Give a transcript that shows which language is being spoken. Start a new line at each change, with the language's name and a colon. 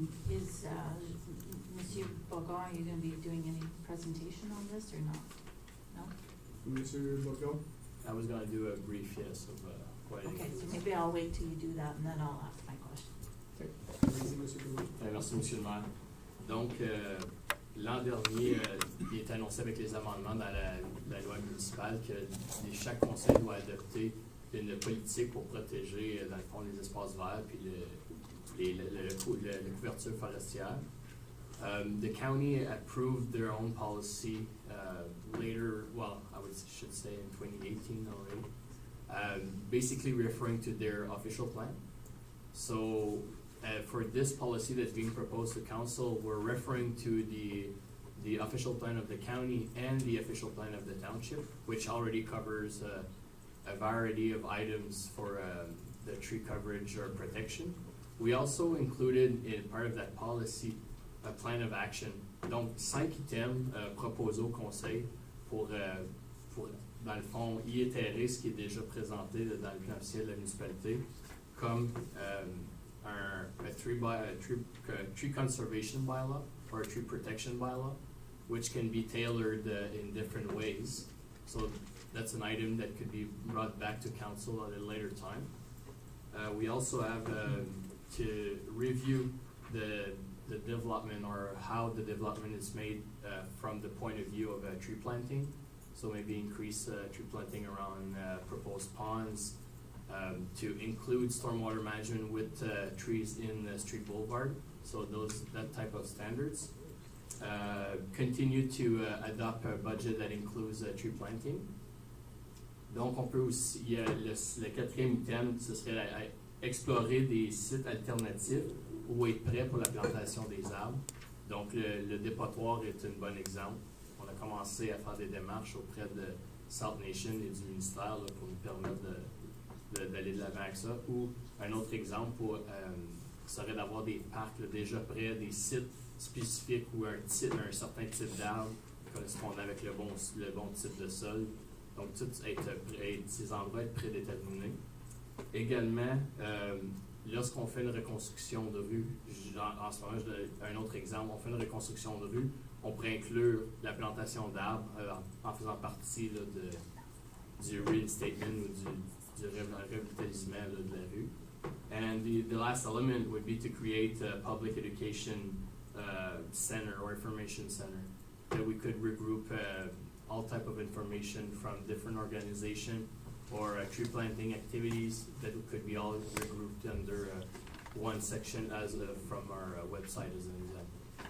English: Is Monsieur Bogon, are you gonna be doing any presentation on this or not? No? Monsieur Bourgault? I was gonna do a brief, yes, of what I Okay, so maybe I'll wait till you do that and then I'll ask my question.
French: Okay. Allez-y, Monsieur Bourgault. Merci, Monsieur le maire. Donc, l'an dernier, il est annoncé avec les amendements dans la loi municipale que chaque conseil doit adopter une politique pour protéger, dans le fond, les espaces verts puis la couverture forestière.
English: The county approved their own policy later, well, should say in 2018 already, basically referring to their official plan. So for this policy that's being proposed to council, we're referring to the official plan of the county and the official plan of the township, which already covers a variety of items for the tree coverage or protection. We also included in part of that policy a plan of action.
French: Donc, 5 items proposés au conseil pour, dans le fond, y étairer ce qui est déjà présenté dans le plan officiel de la municipalité, comme
English: a tree conservation bylaw or a tree protection bylaw, which can be tailored in different ways. So that's an item that could be brought back to council at a later time. We also have to review the development or how the development is made from the point of view of tree planting. So maybe increase tree planting around proposed ponds, to include stormwater management with trees in the street boulevard. So that type of standards. Continue to adopt a budget that includes tree planting.
French: Donc on peut aussi, le quatrième item, ce serait explorer des sites alternatifs ou être prêt pour la plantation des arbres. Donc le dépotoir est un bon exemple. On a commencé à faire des démarches auprès de South Nation et du ministère là, pour nous permettre d'aller de l'avant avec ça. Ou un autre exemple serait d'avoir des parcs là, déjà prêts, des sites spécifiques où un certain type d'arbre correspondant avec le bon type de sol. Donc, ces endroits être prédéterminés. Également, lorsqu'on fait une reconstruction de rue, en ce moment, je donne un autre exemple, on fait une reconstruction de rue, on pourrait inclure la plantation d'arbres en faisant partie là, du reinstatement ou du revitalisement là, de la rue.
English: And the last element would be to create a public education center or information center that we could regroup all type of information from different organizations or tree planting activities that could be all regrouped under one section as from our website as an example.